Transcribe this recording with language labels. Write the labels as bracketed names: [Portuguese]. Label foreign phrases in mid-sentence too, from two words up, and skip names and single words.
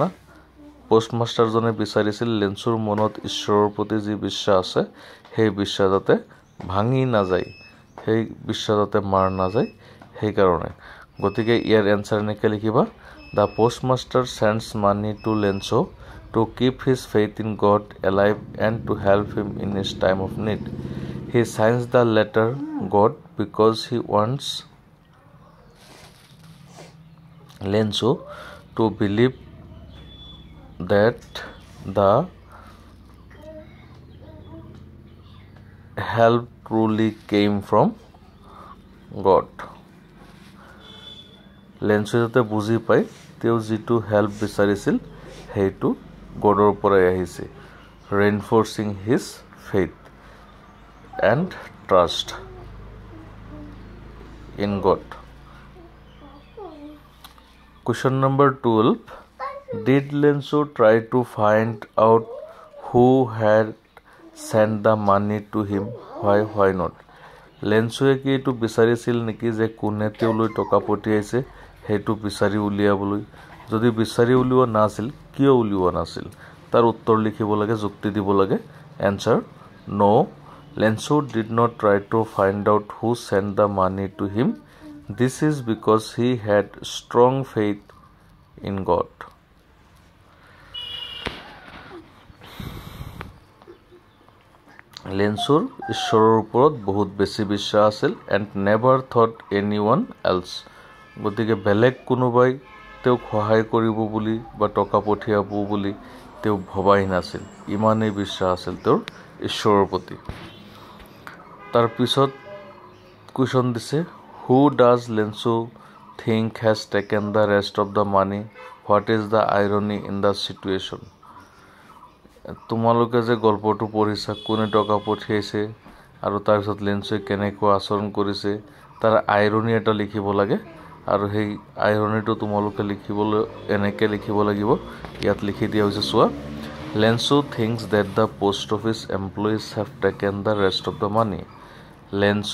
[Assamese] পোষ্টমাষ্টাৰজনে বিচাৰিছিল লেন্সুৰ মনত ঈশ্বৰৰ প্ৰতি যি বিশ্বাস আছে সেই বিশ্বাস যাতে ভাঙি নাযায়, সেই বিশ্বাস যাতে মাৰ নাযায়, সেইকাৰণে। গতিকে ইয়াৰ এনচাৰ এনেকৈ লিখিবা, [English] the postmaster sends money to Lensu to keep his faith in God alive and to help him in his time of need. He signs the letter God because he wants Lensu to believe that the help truly came from God. [Assamese] Lensu যাতে বুজি পায় তেওঁ যিটো হেল্প বিচাৰিছিল সেইটো গডৰ পৰাই আহিছে, [English] reinforcing his faith and trust in God. Question number 12, did Lensu try to find out who had sent the money to him? Why not? [Assamese] লেন্সুৱে কি এইটো বিচাৰিছিল নেকি যে কোনে তেওঁলৈ টকা পঠিয়াইছে সেইটো বিচাৰি উলিয়াবলৈ? যদি বিচাৰি উলিওৱা নাছিল, কিয় উলিওৱা নাছিল? তাৰ উত্তৰ লিখিব লাগে, যুক্তি দিব লাগে। [English] answer, no, Lensu did not try to find out who sent the money to him. this is because he had strong faith in God. [Assamese] লেন্সুৰ ঈশ্বৰৰ ওপৰত বহুত বেছি বিশ্বাস আছিল [English] and never thought anyone else. [Assamese] গতিকে বেলেগ কোনোবাই তেওঁক সহায় কৰিব বুলি বা টকা পঠিয়াব বুলি তেওঁ ভবাই নাছিল। ইমানেই বিশ্বাস আছিল তেওঁৰ ঈশ্বৰৰ প্ৰতি। তাৰপিছত কুৱেশ্যন দিছে, [English] who does Lensu think has taken the rest of the money? what is the irony in the situation? [Assamese] তোমালোকে যে গল্পটো পঢ়িছা, কোনে টকা পঠিয়াইছে আৰু তাৰপিছত লেন্সুৱে কেনেকুৱা আচৰণ কৰিছে, তাৰ আইৰনি এটা লিখিব লাগে। আৰু সেই আইৰনিটো তোমালোকে লিখিবলৈ এনেকৈ লিখিব লাগিব। ইয়াত লিখি দিয়া হৈছে, চোৱা, [English] Lensu thinks that the post office employees have taken the rest of the money.